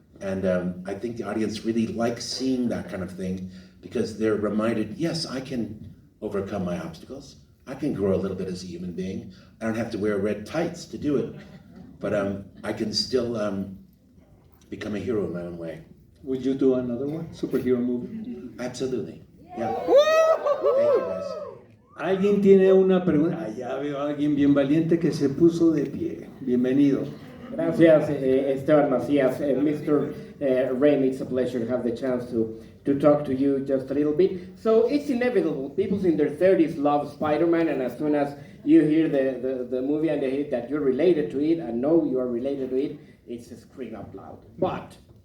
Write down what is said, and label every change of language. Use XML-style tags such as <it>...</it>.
<en>And I think the audience really likes seeing that kind of thing because they're reminded, yes, I can overcome my obstacles. I can grow a little bit as a human being. I don't have to wear red tights to do it, but I can still become a hero in my own way. Would you do another one, superhero movie? Absolutely, yeah. Thank you, guys.</en> <es>¿Alguien tiene una pregunta? Allá veo a alguien bien valiente que se puso de pie. Bienvenido. Gracias, Esteban Macías.</es> <en>Mr. Raimi, it's a pleasure to have the chance to talk to you just a little bit. So it's inevitable. People in their 30s love Spider-Man, and as soon as you hear the movie and they hear that you're related to it and know you are related to it, it's a scream out loud. But</en>